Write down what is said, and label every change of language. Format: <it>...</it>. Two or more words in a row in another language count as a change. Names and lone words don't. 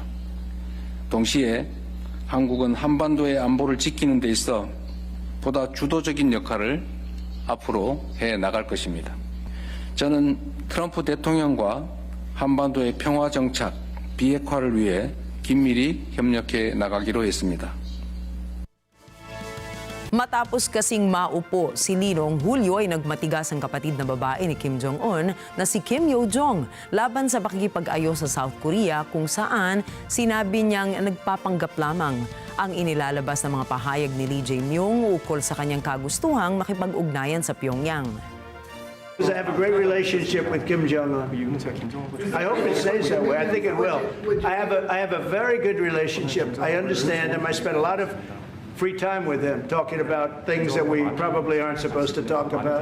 <ko>동시에 한국은 한반도의 안보를 지키는 데 있어 보다 주도적인 역할을 앞으로 해 나갈 것입니다. 저는 트럼프 대통령과 한반도의 평화 정착, 비핵화를 위해 긴밀히 협력해 나가기로 했습니다.</ko> <tl>Matapos kasing maupo si Lee noong Hulyo ay nagmatigas ang kapatid na babae ni Kim Jong-un na si Kim Yo-jong laban sa pakikipag-ayos sa South Korea kung saan sinabi niyang nagpapanggap lamang ang inilalabas ng mga pahayag ni Lee Jae-myung ukol sa kanyang kagustuhang makipag-ugnayan sa Pyongyang.</tl> <en>I have a great relationship with Kim Jong-un. I hope it stays that way. I think it will. I have a very good relationship. I understand him. I spent a lot of free time with him talking about things that we probably aren't supposed to talk about.</en>